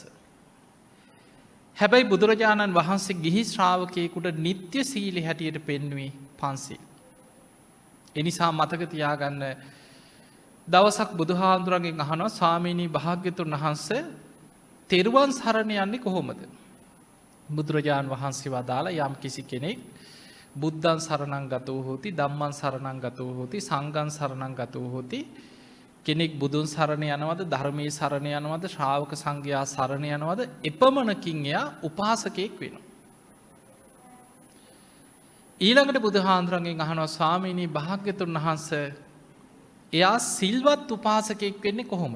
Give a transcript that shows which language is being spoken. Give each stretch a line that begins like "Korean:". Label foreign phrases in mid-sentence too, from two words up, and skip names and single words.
Sinhala: හැබැයි බුදුරජාණන් වහන්සේ ගිහි ශ්‍රාවකයෙකුට නිත්‍ය සීලෙ හැටියට පෙන්වී පන්සිල්. එනිසා මතක තියාගන්න දවසක් බුදුහාමුදුරන්ගෙන් අහනවා ස්වාමීනී භාග්‍යතුන් වහන්සේ තෙරුවන් සරණ යන්නේ කොහොමද? බුදුරජාණන් වහන්සේ වදාළ යම් කිසි කෙනෙක්
Pali: බුද්ධං සරණං ගතෝ හෝති ධම්මං සරණං ගතෝ හෝති සංඝං සරණං ගතෝ හෝති
Sinhala: කෙනෙක් බුදුන් සරණ යනවද ධර්මයේ සරණ යනවද ශ්‍රාවක සංඝයා සරණ යනවද එපමණකින් එයා උපාසකයෙක් වෙනවා. ඊළඟට බුදුහාමුදුරන්ගෙන් අහනවා ස්වාමීනී භාග්‍යතුන් වහන්සේ එයා සිල්වත් උපාසකයෙක් වෙන්නේ කොහොමද?